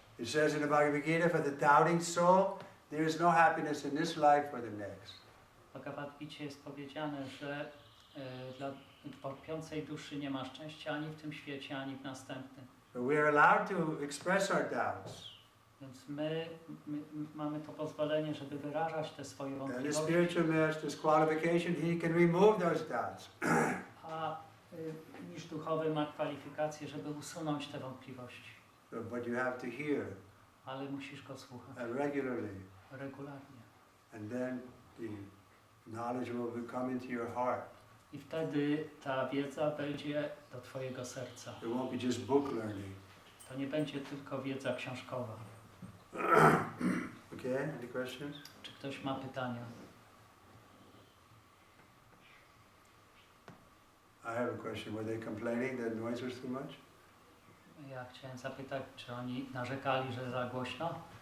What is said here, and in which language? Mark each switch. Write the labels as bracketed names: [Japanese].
[English] It says in the Bhagavad Gita, for the doubting soul, there is no happiness in this life or the next. [Polish] W Bhagavad Gicie jest powiedziane, że dla wątpiącej duszy nie ma szczęścia ani w tym świecie, ani w następnym. [English] But we are allowed to express our doubts. [Polish] Więc my mamy to pozwolenie, żeby wyrażać te swoje [English] And the [Polish] wątpliwości. [English] spiritual master's qualification, he can remove those doubts. [Polish] A niż duchowy ma kwalifikacje, żeby usunąć te wątpliwości. [English] But you have to hear. [Polish] Ale musisz go słuchać. [English] Regularly. [Polish] Regularnie. [English] And then the knowledge will come into your heart. [Polish] I wtedy ta wiedza wejdzie do twojego serca. [English] It won't be just book learning. [Polish] To nie będzie tylko wiedza książkowa. [English] Okay, any questions? [Polish] Czy ktoś ma pytania? [English] I have a question. Were they complaining that noise was too much? [Polish] Ja chciałem zapytać, czy oni narzekali, że za głośno?